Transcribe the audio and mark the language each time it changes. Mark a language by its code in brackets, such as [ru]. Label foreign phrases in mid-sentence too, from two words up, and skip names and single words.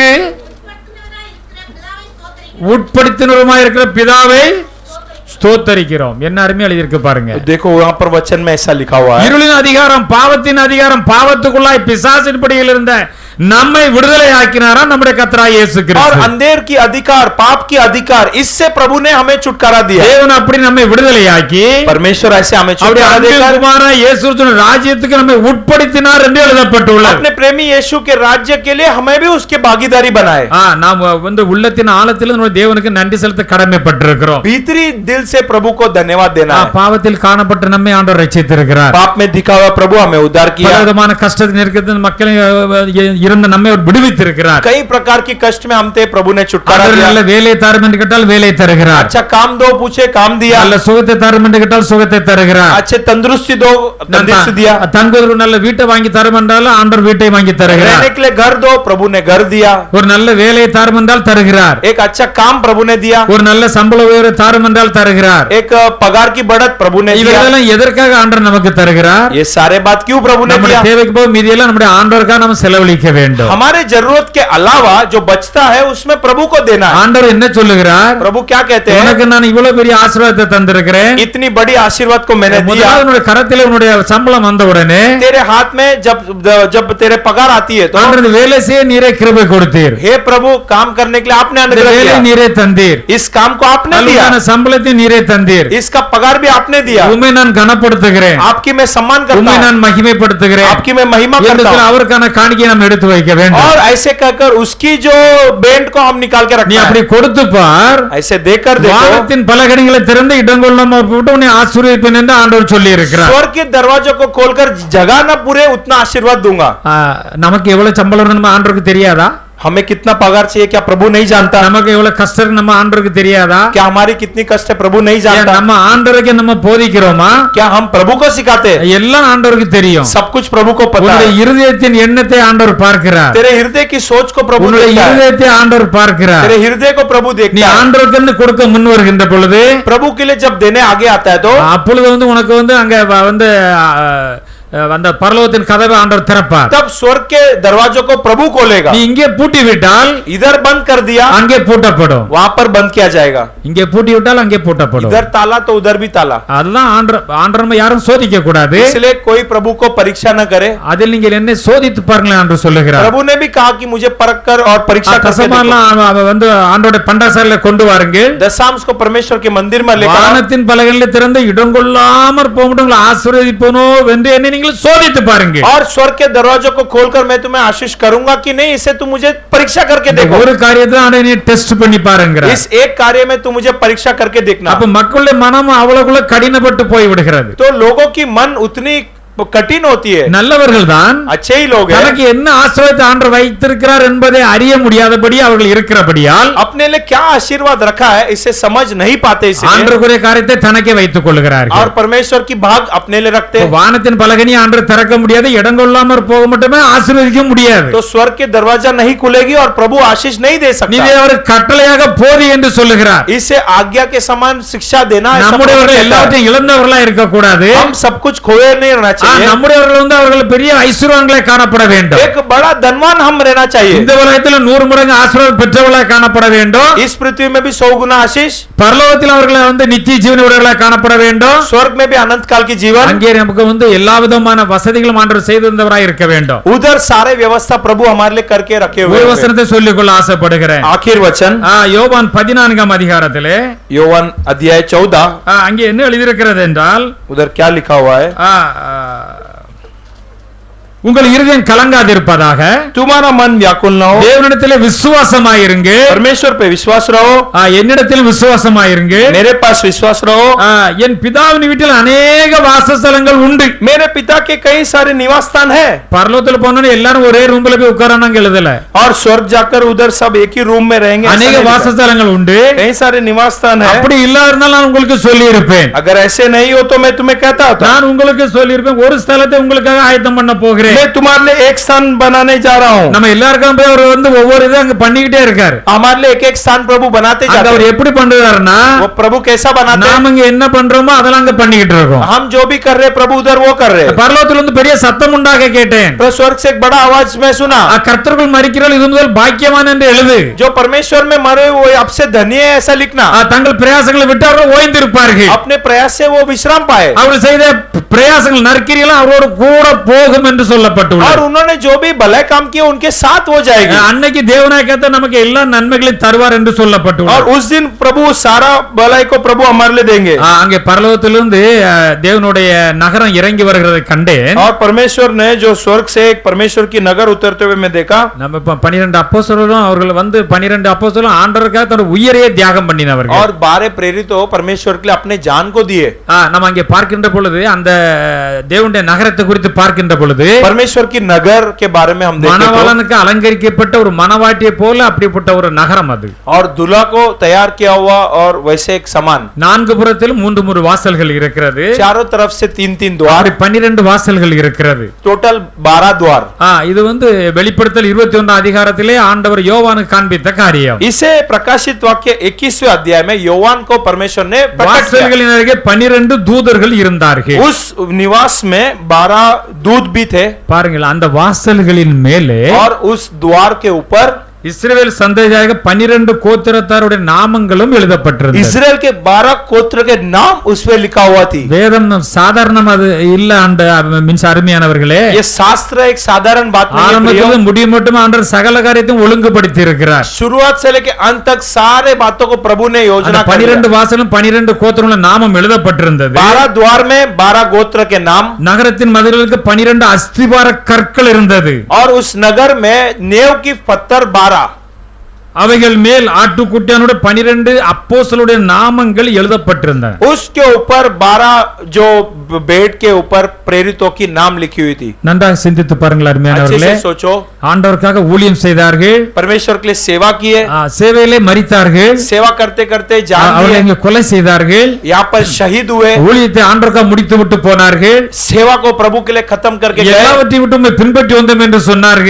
[ta] தமது அன்பின் குமாரனுடைய ராஜ்யத்திற்கு உட்படுத்தினருமாய் இருக்கிற பிதாவை ஸ்தோத்தரிக்கிறோம். என்ன அருமையா எழுதியிருக்கு பாருங்க. [hi] देखो वहां पर वचन में ऐसा लिखा हुआ है, [ta] இருளின் அதிகாரம், பாவத்தின் அதிகாரம், பாவத்துக்குள்ளாய் பிசாசின் பிடியில் இருந்த நம்மை விடுதலை ஆக்கினாராம் நம்முடைய கர்த்தராகிய இயேசு [hi] और [ta] கிறிஸ்து. [hi] अंधेर की अधिकार, पाप की अधिकार, इससे प्रभु ने हमें छुटकारा दिया। [ta] தேவன் அப்படி நம்மை விடுதலையாக்கி [hi] परमेश्वर ऐसे हमें [ta] அவருடைய [hi] छुटकारा [ta] அன்பின் [hi] देकर [ta] குமாரன் இயேசு கிறிஸ்துவின் ராஜ்யத்துக்கு நம்மை உட்படுத்தினார் என்று எழுதப்பட்டுள்ளது. [hi] अपने प्रेमी यीशु के राज्य के लिए हमें भी उसके भागीदारी बनाए। [ta] நாம் வந்து உள்ளத்தின் ஆழத்தில் நம்ம தேவனுக்கு நன்றி செலுத்த கடமைப்பட்டிருக்கிறோம். [hi] भीतरी दिल से प्रभु को धन्यवाद देना है। [ta] பாவத்தில் காணப்பட்ட நம்மை ஆண்டவர் ரட்சித்திருக்கிறார். [hi] पाप में दिखा हुआ प्रभु हमें उद्धार किया। [ta] பலவிதமான கஷ்டத்தில் இருக்கிற மக்களை இருந்த நம்மை அவர் விடுவித்திருக்கிறார். [hi] कई प्रकार की कष्ट में हम थे, प्रभु ने छुटकारा [ta] ஆண்டவர் நல்ல [hi] दिया। [ta] வேலை தரும் என்று கேட்டால் வேலை தருகிறார். [hi] अच्छा काम दो पूछे, काम दिया। [ta] நல்ல சுகத்தை தரும் என்று கேட்டால் சுகத்தை தருகிறார். [hi] अच्छे तंदुरुस्ती दो, तंदुरुस्ती दिया। [ta] தங்குவதற்கு நல்ல வீட்டை வாங்கி தரும் என்றால் ஆண்டவர் வீட்டை வாங்கி தருகிறார். [hi] रहने के लिए घर दो, प्रभु ने घर दिया। [ta] ஒரு நல்ல வேலையை தரும் என்றால் தருகிறார். [hi] एक अच्छा काम प्रभु ने दिया। [ta] ஒரு நல்ல சம்பள உயர்வை தரும் என்றால் தருகிறார். [hi] एक पगार की बढ़त प्रभु ने दिया। [ta] இவைகளெல்லாம் எதற்காக ஆண்டவர் நமக்கு தருகிறார்? [hi] ये सारे बात क्यों प्रभु ने [ta] நம்முடைய [hi] दिया? [ta] தேவைக்கு போக மீதியெல்லாம் நம்முடைய ஆண்டவருக்காக நம்ம செலவழிக்க வேண்டும். [hi] हमारे जरूरत के अलावा जो बचता है उसमें प्रभु को देना है। [ta] ஆண்டவர் என்ன சொல்லுகிறார்? [hi] प्रभु क्या कहते हैं? [ta] உனக்கு நான் இவ்வளவு பெரிய ஆசீர்வாதத்தை தந்திருக்கிறேன். [hi] इतनी बड़ी आशीर्वाद को मैंने दिया। [ta] முதலாவது உன்னுடைய கரத்திலே உன்னுடைய சம்பளம் வந்த உடனே [hi] तेरे हाथ में जब तेरे पगार आती है तो [ta] ஆண்டவர் இந்த வேலை செய்ய நீரே கிருபை கொடுத்தீர். [hi] हे प्रभु, काम करने के लिए आपने [ta] இந்த [hi] अनुग्रह [ta] வேலை [hi] किया। [ta] நீரே தந்தீர். [hi] इस काम को आपने दिया। [ta] நல்ல சம்பளத்தை நீரே தந்தீர். [hi] इसका पगार भी आपने दिया। [ta] உம்மை நான் கனப்படுத்துகிறேன். [hi] आपकी मैं सम्मान करता [ta] உம்மை [hi] हूं, [ta] நான் மகிமைப்படுத்துகிறேன். [hi] आपकी मैं महिमा [ta] என்று [hi] करता [ta] சொல்லி [hi] हूं। [ta] அவருக்கான காணிக்கையை நாம் எடுத்து வைக்க வேண்டும். [hi] और ऐसे कहकर उसकी जो बेंट को हम निकाल के [ta] நீ [hi] रखना [ta] அப்படி [hi] है। [ta] கொடுத்து பார். [hi] ऐसे देकर देखो, [ta] வானத்தின் பலகணிகளை திறந்து இடங்கொள்ளாம போட்டு உன்னை ஆசீர்வதிப்பேன் என்று ஆண்டவர் சொல்லி இருக்கிறார். [hi] स्वर्ग के दरवाजों को खोलकर जगह न पूरे उतना आशीर्वाद दूंगा। [ta] நமக்கு எவ்வளவு சம்பளம் நம்ம ஆண்டவருக்கு தெரியாதா? [hi] हमें कितना पगार चाहिए क्या प्रभु नहीं जानता? [ta] நமக்கு எவ்வளவு கஷ்டம் நம்ம ஆண்டவருக்கு தெரியாதா? [hi] क्या हमारी कितनी कष्ट है प्रभु नहीं [ta] ஏன் [hi] जानता? [ta] நம்ம ஆண்டவருக்கு நம்ம போதிக்கிறோமா? [hi] क्या हम प्रभु को सिखाते हैं? [ta] எல்லாம் ஆண்டவருக்கு தெரியும். [hi] सब कुछ प्रभु को पता [ta] உன்னுடைய [hi] है। [ta] இருதயத்தின் எண்ணத்தை ஆண்டவர் பார்க்கிறார். [hi] तेरे हृदय की सोच को प्रभु [ta] உன்னுடைய [hi] देखता है। [ta] இருதயத்தை ஆண்டவர் பார்க்கிறார். [hi] तेरे हृदय को प्रभु [ta] நீ [hi] देखता है। [ta] ஆண்டவருக்கு கொடுக்க முன் வருகின்ற பொழுது [hi] प्रभु के लिए जब देने आगे आता है तो [ta] அப்பொழுது வந்து உனக்கு வந்து அங்க வந்து அந்த பரலோகத்தின் கதவை ஆண்டவர் திறப்பார். [hi] तब स्वर्ग के दरवाजों को प्रभु खोलेगा. [ta] நீ இங்கே பூட்டி விட்டால் [hi] इधर बंद कर दिया, [ta] அங்கே பூட்டப்படும். [hi] वहां पर बंद किया जाएगा. [ta] இங்கே பூட்டி விட்டால் அங்கே பூட்டப்படும். [hi] इधर ताला तो उधर भी ताला. [ta] அதுதான் ஆண்டவர் நம்ம யாரும் சோதிக்க கூடாது. [hi] इसलिए कोई प्रभु को परीक्षा न करे. [ta] அதில் நீங்கள் என்ன சோதித்து பாருங்களேன் என்று சொல்லுகிறார். [hi] प्रभु ने भी कहा कि मुझे परख कर और परीक्षा करके देखो. [ta] தசமாலாம் வந்து ஆண்டவருடைய பண்டாசாலையில கொண்டு வாருங்க. [hi] दशांश को परमेश्वर के मंदिर में लेकर [ta] வானத்தின் பலகைகளில் திறந்து இடங்கொள்ளாமர் போகட்டும் உங்களை ஆசீர்வதிப்பனோ என்று என்னை நீங்கள் சோதித்து பாருங்க. [hi] और स्वर्ग के दरवाजों को खोलकर मैं तुम्हें आशीष करूंगा कि नहीं, इसे तुम मुझे परीक्षा करके देखो. [ta] ஒரு காரியத்தை ஆண்டவர் நீ டெஸ்ட் பண்ணி பாருங்க. [hi] इस एक कार्य में तुम मुझे परीक्षा करके देखना. [ta] அப்ப மக்களுடைய மனம் அவ்வளவுக்குள்ள கடினப்பட்டு போய் விடுகிறது. [hi] तो लोगों की मन उतनी कठिन होती है. [ta] நல்லவர்கள் தான் [hi] अच्छे ही लोग हैं. [ta] தனக்கு என்ன ஆசீர்வாதத்தை ஆண்டவர் வைத்திருக்கிறார் என்பதை அறிய முடியாதபடி அவர்கள் இருக்கிறபடியால் [hi] अपने लिए क्या आशीर्वाद रखा है इसे समझ नहीं पाते, इसलिए [ta] ஆண்டவருடைய காரியத்தை தனக்கே வைத்துக் கொள்கிறார்கள். [hi] और परमेश्वर की भाग अपने लिए रखते हैं. [ta] வானத்தின் பலகனி ஆண்டவர் திறக்க முடியாது, இடங்கொள்ளாமற் போக மட்டுமே ஆசீர்வதிக்க முடியாது. [hi] तो स्वर्ग के दरवाजा नहीं खुलेगी और प्रभु आशीष नहीं दे सकता. [ta] நீ அவர் கட்டளையாக போதி என்று சொல்லுகிறார். [hi] इसे आज्ञा के समान शिक्षा देना है. [ta] நம்முடையவர்கள் எல்லாவற்றையும் இழந்தவர்களா இருக்க கூடாது. [hi] हम सब कुछ खोए नहीं रहना चाहिए. [ta] நம்முடையவர்கள் வந்து அவர்கள் பெரிய ஐஸ்வர்யங்களை காணப்பட வேண்டும். [hi] एक बड़ा धनवान हम रहना चाहिए. [ta] இந்த உலகத்தில் 100 மடங்கு ஆசீர்வாதம் பெற்றவர்களாக காணப்பட வேண்டும். [hi] इस पृथ्वी में भी 100 गुना आशीष, [ta] பரலோகத்தில் அவர்களை வந்து நித்திய ஜீவன் உடையவர்களாக காணப்பட வேண்டும். [hi] स्वर्ग में भी अनंत काल की जीवन. [ta] அங்கே நமக்கு வந்து எல்லா விதமான வசதிகளும் ஆண்டவர் செய்திருந்தவராய் இருக்க வேண்டும். [hi] उधर सारे व्यवस्था प्रभु हमारे लिए करके रखे हुए [ta] ஒரு [hi] हैं. [ta] வசனத்தை சொல்லிக்கொள்ள ஆசைப்படுகிறேன். [hi] आखिर वचन [ta] யோவான் 14ஆம் அதிகாரத்திலே [hi] योवान अध्याय 14, [ta] அங்கே என்ன எழுதியிருக்கிறது என்றால் [hi] उधर क्या लिखा हुआ है? [ta] உங்கள் இருதயம் கலங்காதிருப்பதாக, [hi] तुम्हारा मन व्याकुल न हो, [ta] தேவனிடத்திலே விசுவாசமாயிருங்க, [hi] परमेश्वर पे विश्वास रहो, [ta] என்னிடத்தில் விசுவாசமாயிருங்க, [hi] मेरे पास विश्वास रहो. [ta] என் பிதாவின் வீட்டில் அநேக வாசஸ்தலங்கள் உண்டு. [hi] मेरे पिता के कई सारे निवास स्थान है. [ta] பரலோகத்தில் போனோன்னு எல்லாரும் ஒரே ரூம்ல போய் உட்காரானாங்க எழுதல. [hi] और स्वर्ग जाकर उधर सब एक ही रूम में रहेंगे. [ta] அநேக வாசஸ்தலங்கள் உண்டு. [hi] कई सारे निवास स्थान है. [ta] அப்படி இல்லாதனால நான் உங்களுக்கு சொல்லி இருப்பேன். [hi] अगर ऐसे नहीं हो तो मैं तुम्हें कहता था. [ta] நான் உங்களுக்கு சொல்லி இருப்பேன், ஒரு ஸ்தலத்தை உங்களுக்காக ஆயத்தம் பண்ண போகிறேன். [hi] मैं तुम्हारे लिए एक स्थान बनाने जा रहा हूँ. [ta] நம்ம எல்லாருக்கும் போய் அவர் வந்து ஒவ்வொரு இது அங்க பண்ணிக்கிட்டே இருக்காரு. [hi] हमारे लिए एक एक स्थान प्रभु बनाते जाते [ta] அவர் [hi] हैं. [ta] எப்படி பண்றாருன்னா, [hi] वो प्रभु कैसा बनाते हैं? [ta] நாம இங்க என்ன பண்றோமோ அதெல்லாம் அங்க பண்ணிக்கிட்டு இருக்கோம். [hi] हम जो भी कर रहे प्रभु उधर वो कर रहे हैं. [ta] பரலோகத்துல வந்து பெரிய சத்தம் உண்டாக கேட்டேன். [hi] तो स्वर्ग से एक बड़ा आवाज में सुना, [ta] கர்த்தர்கள் மரிக்கிறாள் இது முதல் பாக்கியவான் என்று எழுது. [hi] जो परमेश्वर में मरे वो आपसे धन्य है ऐसा लिखना. [ta] தங்கள் பிரயாசங்களை விட்டு அவர்கள் ஓய்ந்திருப்பார்கள். [hi] अपने प्रयास से वो विश्राम पाए. [ta] அவர்கள் செய்த பிரயாசங்கள் நற்கிரியெல்லாம் அவரோடு கூட போகும் என்று சொல்லப்பட்டுள்ளது. [hi] और उन्होंने जो भी भले काम किए उनके साथ हो जाएगी. [ta] அன்னைக்கு தேவனாய் கர்த்தர் நமக்கு எல்லா நன்மைகளையும் தருவார் என்று சொல்லப்பட்டுள்ளது. [hi] और उस दिन प्रभु सारा भलाई को प्रभु हमारे लिए देंगे. [ta] அங்கே பரலோகத்திலிருந்து தேவனுடைய நகரம் இறங்கி வருகிறதை கண்டேன். [hi] और परमेश्वर ने जो स्वर्ग से एक परमेश्वर की नगर उतरते हुए मैं देखा. [ta] நம்ம 12 அப்போஸ்தலரும் அவர்கள் வந்து 12 அப்போஸ்தலரும் ஆண்டவருக்காக தன்னுடைய உயிரையே தியாகம் பண்ணினவர்கள். [hi] और 12 प्रेरितों परमेश्वर के लिए अपने जान को दिए. [ta] நம்ம அங்கே பார்க்கின்ற பொழுது அந்த தேவனுடைய நகரத்தை குறித்து பார்க்கின்ற பொழுது [hi] परमेश्वर की नगर के बारे में हम देखें [ta] மணவாளனுக்கு அலங்கரிக்கப்பட்ட ஒரு மணவாட்டியை போல அப்படிப்பட்ட ஒரு நகரம் அது. [hi] और दूल्हा को तैयार किया हुआ और वैसे एक समान. [ta] 4 புறத்திலும் 3 வாசல்கள் இருக்கிறது. [hi] चारों तरफ से 3 द्वार, [ta] 12 வாசல்கள் இருக்கிறது. [hi] टोटल 12 द्वार. [ta] இது வந்து வெளிப்படுத்தல் 21 அதிகாரத்திலே ஆண்டவர் யோவானுக்கு காண்பித்த காரியம். [hi] इसे प्रकाशित वाक्य 21वें अध्याय में योवान को परमेश्वर ने प्रकट किया. [ta] வாசல்களின் அருகே 12 தூதர்கள் இருந்தார்கள். [hi] उस निवास में 12 दूत भी थे. [ta] பாருங்கள், அந்த வாசல்களின் மேலே [hi] और उस द्वार के ऊपर [ta] இஸ்ரவேல் சந்ததியாக 12 கோத்திரத்தாருடைய நாமங்களும் எழுதப்பட்டிருந்தது. [hi] इस्राएल के 12 गोत्र के नाम उसमें लिखा हुआ थी. [ta] வேதம் சாதாரணம் அது இல்ல. அந்த மீன்ஸ் அருமையானவர்களே, [hi] ये शास्त्र एक साधारण बात नहीं है. [ta] ஆரம்பத்தில் முடிவு மட்டும் ஆண்டவர் சகல காரியத்தையும் ஒழுங்குபடுத்தி இருக்கிறார். [hi] शुरुआत से लेकर अंत तक सारे बातों को प्रभु ने योजना कर [ta] 12 வாசலும் 12 கோத்திரங்களும் நாமம் எழுதப்பட்டிருந்தது. [hi] 12 द्वार में 12 गोत्र के नाम. [ta] நகரத்தின் மதில்களுக்கு 12 அஸ்திபார கற்கள் இருந்தது. [hi] और उस नगर में नेव की पत्थर 12. [ta] அவைகள் மேல் ஆட்டுக்குட்டியானுடைய 12 அப்போஸ்தலருடைய நாமங்கள் எழுதப்பட்டிருந்தன. [hi] उसके ऊपर 12 जो बेड के ऊपर प्रेरितों की नाम लिखी हुई थी. [ta] நன்றாக சிந்தித்து பாருங்கள் [hi] अच्छे [ta] அருமையானவர்களே. [hi] से सोचो. [ta] ஆண்டவருக்காக ஊழியம் செய்தார்கள். [hi] परमेश्वर के लिए सेवा किए. [ta] சேவையிலே மரித்தார்கள். [hi] सेवा करते करते जान [ta] அவர்களை [hi] दिए. [ta] இங்கே கொலை செய்தார்கள். [hi] यहाँ पर शहीद हुए. [ta] ஊழியத்தை ஆண்டவருக்காக முடித்து விட்டு போனார்கள். [hi] सेवा को प्रभु के लिए खत्म करके गए. [ta] எல்லாவற்றையும் விட்டு உம்மை பின்பற்றி வந்தோம் என்று சொன்னார்கள்.